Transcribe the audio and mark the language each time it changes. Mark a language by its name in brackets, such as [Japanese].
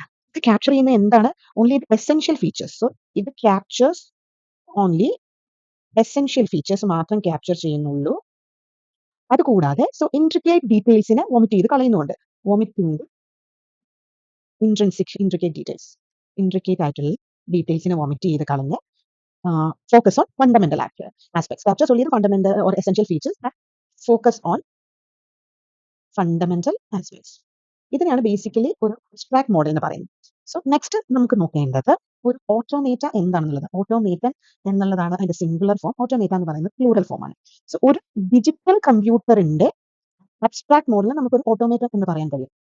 [Malayalam] ഇത് ക്യാപ്ചർ ചെയ്യുന്ന എന്താണ്? Only essential features. സോ ഇത് ക്യാപ്ചേഴ്സ് ഓൺലി എസെൻഷ്യൽ ഫീച്ചേഴ്സ് മാത്രം ക്യാപ്ചർ ചെയ്യുന്നുള്ളൂ. അതുകൂടാതെ ഇൻട്രിക്കേറ്റ് ഡീറ്റെയിൽസിനെ വോമിറ്റ് ചെയ്ത് കളയുന്നുണ്ട്. വോമിറ്റിംഗ് ഇൻട്രിക്കേറ്റ് ഡീറ്റെയിൽസ്, ഇൻട്രിക്കേറ്റ് ആയിട്ടുള്ള ഡീറ്റെയിൽസിനെ വോമിറ്റ് ചെയ്ത് കളഞ്ഞ് [English] focus on fundamental aspects. Captures only the fundamental or essential features and focus on fundamental aspects. [Malayalam] ഇതിനെയാണ് basically ഒരു അബ്സ്ട്രാക്ട് മോഡൽ എന്ന് പറയുന്നത്. സോ നെക്സ്റ്റ് നമുക്ക് നോക്കേണ്ടത് ഒരു ഓട്ടോമേറ്റ എന്താണെന്നുള്ളത്. ഓട്ടോമേറ്റൻ എന്നുള്ളതാണ് അതിന്റെ സിംഗുലർ ഫോം. ഓട്ടോമേറ്റ എന്ന് പറയുന്നത് പ്ലൂറൽ ഫോം ആണ്. സോ ഒരു ഡിജിറ്റൽ കമ്പ്യൂട്ടറിന്റെ അബ്സ്ട്രാക്ട് മോഡലിന് നമുക്കൊരു ഓട്ടോമേറ്റൻ എന്ന് പറയാൻ കഴിയും.